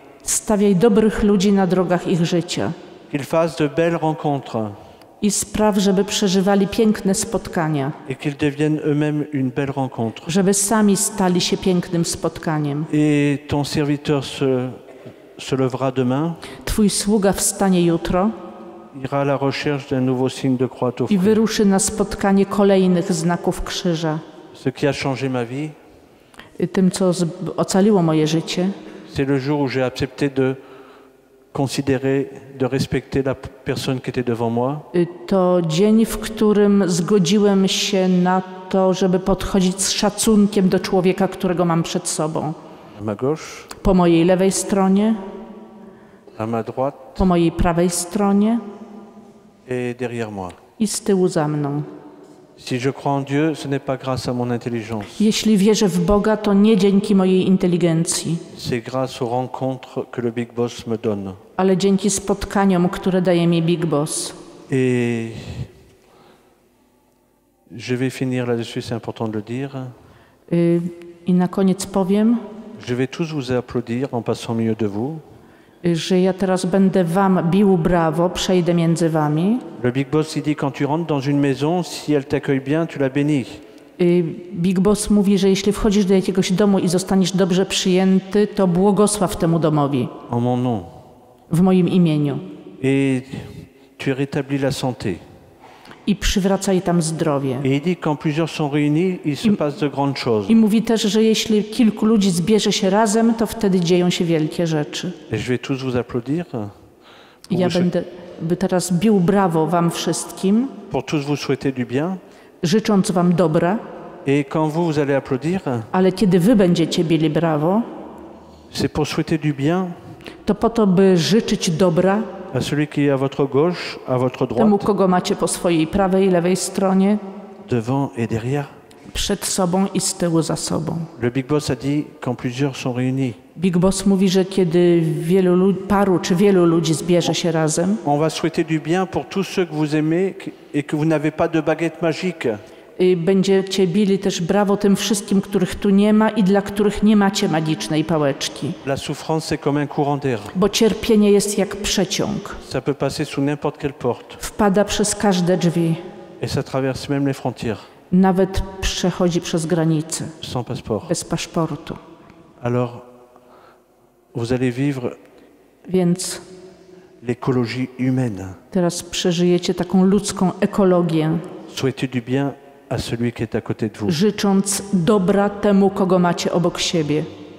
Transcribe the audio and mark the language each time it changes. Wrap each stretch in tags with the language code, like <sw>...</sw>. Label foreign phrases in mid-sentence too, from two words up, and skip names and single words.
<pl>Stawiaj dobrych ludzi na drogach ich życia</pl> <fr>Qu'ils fassent de belles rencontres</fr> <pl>i spraw, żeby przeżywali piękne spotkania,</pl> <fr>et qu'ils deviennent eux-mêmes une belle rencontre.</fr> <pl>żeby sami stali się pięknym spotkaniem.</pl> <fr>Et ton serviteur se lèvera demain,</fr> <pl>Twój sługa wstanie jutro</pl> <fr>ira à la recherche d'un nouveau signe de croix au</fr> <pl>i</pl> <fr>fruit.</fr> <pl>wyruszy na spotkanie kolejnych znaków krzyża.</pl> <fr>Ce qui a changé ma vie,</fr> <pl>Tym, co ocaliło moje życie,</pl> <fr>c'est le jour où j'ai accepté de considérer, de respecter la personne qui était devant moi,</fr> <pl>to dzień, w którym zgodziłem się na to, żeby podchodzić z szacunkiem do człowieka, którego mam przed sobą.</pl> <fr>à ma gauche,</fr> <pl>Po mojej lewej stronie,</pl> <fr>à ma droite</fr> <pl>po mojej prawej stronie</pl> <fr>et derrière moi.</fr> <pl>i z tyłu za mną.</pl> <fr>Si je crois en Dieu, ce n'est pas grâce à mon intelligence,</fr> <pl>Jeśli wierzę w Boga, to nie dzięki mojej inteligencji,</pl> <fr>c'est grâce aux rencontres que le Big Boss me donne.</fr> <pl>ale dzięki spotkaniom, które daje mi Big Boss.</pl> <fr>Et je vais finir là-dessus, c'est important de le dire.</fr> <pl>I na koniec powiem,</pl> <fr>Je vais tous vous applaudir en passant au milieu de vous.</fr> <pl>że ja teraz będę wam bił brawo, przejdę między wami.</pl> <fr>Le Big Boss, il dit, quand tu rentres dans une maison, si elle t'accueille bien, tu la bénis.</fr> <pl>Big Boss mówi, że jeśli wchodzisz do jakiegoś domu i zostaniesz dobrze przyjęty, to błogosław temu domowi</pl> <fr>En mon nom.</fr> <pl>w moim imieniu</pl> <fr>Et tu rétablis la santé.</fr> <pl>i przywracaj tam zdrowie.</pl> <fr>Et il dit, quand plusieurs sont réunis, il se passe de grandes choses.</fr> <pl>I mówi też, że jeśli kilku ludzi zbierze się razem, to wtedy dzieją się wielkie rzeczy.</pl> <fr>Et je vais tous vous applaudir.</fr> <pl>I ja będę teraz bił brawo wam wszystkim,</pl> <fr>Pour tous vous souhaiter du bien.</fr> <pl>życząc wam dobra,</pl> <fr>Et quand vous allez applaudir,</fr> <pl>ale kiedy wy będziecie bili brawo,</pl> <fr>c'est pour souhaiter du bien</fr> <pl>to po to, by życzyć dobra</pl> <fr>à celui qui est à votre gauche, à votre</fr> <pl>temu,</pl> <fr>droite,</fr> <pl>kogo macie po swojej prawej i lewej stronie,</pl> <fr>devant et derrière.</fr> <pl>przed sobą i z tyłu za sobą.</pl> <fr>Le Big Boss a dit, quand plusieurs sont réunis,</fr> <pl>Big Boss mówi, że kiedy paru czy wielu ludzi zbierze się razem,</pl> <fr>on va souhaiter du bien pour tous ceux que vous aimez et que vous n'avez pas de baguette magique.</fr> <pl>będziecie bili też brawo tym wszystkim, których tu nie ma i dla których nie macie magicznej pałeczki.</pl> <fr>La souffrance, c'est comme un courant d'air.</fr> <pl>Bo cierpienie jest jak przeciąg.</pl> <fr>Ça peut passer sous n'importe quelle porte.</fr> <pl>Wpada przez każde drzwi.</pl> <fr>Et ça traverse même les frontières,</fr> <pl>Nawet przechodzi przez granice,</pl> <fr>sans passeport.</fr> <pl>bez paszportu.</pl> <fr>Alors, vous allez vivre</fr> <pl>Więc</pl> <fr>l'écologie humaine.</fr> <pl>teraz przeżyjecie taką ludzką ekologię,</pl> <fr>Souhaitez du bien à celui qui est à côté de vous.</fr> <pl>życząc dobra temu, kogo macie obok siebie.</pl>